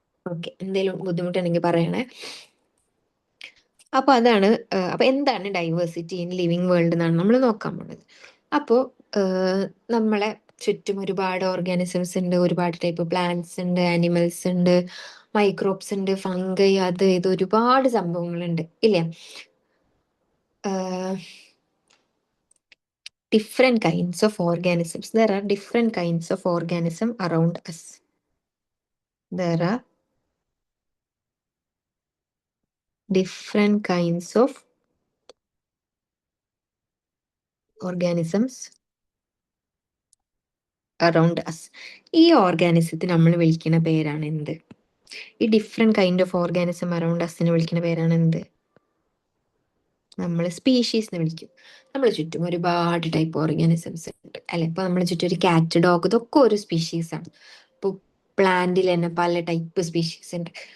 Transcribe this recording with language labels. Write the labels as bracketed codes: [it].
[ml] Okay, എന്തെങ്കിലും ബുദ്ധിമുട്ടുണ്ടെങ്കിൽ പറയണേ. അപ്പൊ അതാണ് അപ്പൊ എന്താണ് ഡൈവേഴ്സിറ്റി ഇൻ ലിവിങ് വേൾഡ് എന്നാണ് നമ്മൾ നോക്കാൻ പോകുന്നത്. അപ്പോൾ നമ്മളെ ചുറ്റും ഒരുപാട് ഓർഗാനിസംസ് ഉണ്ട്, ഒരുപാട് ടൈപ്പ് പ്ലാന്റ്സ് ഉണ്ട്, ആനിമൽസ് ഉണ്ട്, മൈക്രോബ്സ് ഉണ്ട്, ഫംഗൈ, അത് ഇത് ഒരുപാട് സംഭവങ്ങളുണ്ട് ഇല്ലേ? [en] Different kinds of organisms. There are different kinds of organism around us. There are different kinds of organisms around us. [ml] ഈ ഓർഗാനിസത്തിന് നമ്മൾ വിളിക്കുന്ന പേരാണ് എന്ത്? [en] ഈ different kind of organism around അസിനെ [ml] വിളിക്കുന്ന പേരാണ് എന്ത്? നമ്മൾ സ്പീഷീസ് എന്ന് വിളിക്കും. നമ്മളെ ചുറ്റും ഒരുപാട് ടൈപ്പ് ഓർഗാനിസംസ് ഉണ്ട് അല്ലെ? ഇപ്പൊ നമ്മളെ ചുറ്റും ഒരു കാറ്റ്, ഡോഗ്, ഇതൊക്കെ ഒരു സ്പീഷീസ് ആണ്. ഇപ്പൊ പ്ലാന്റിൽ തന്നെ പല ടൈപ്പ് സ്പീഷീസ് ഉണ്ട്.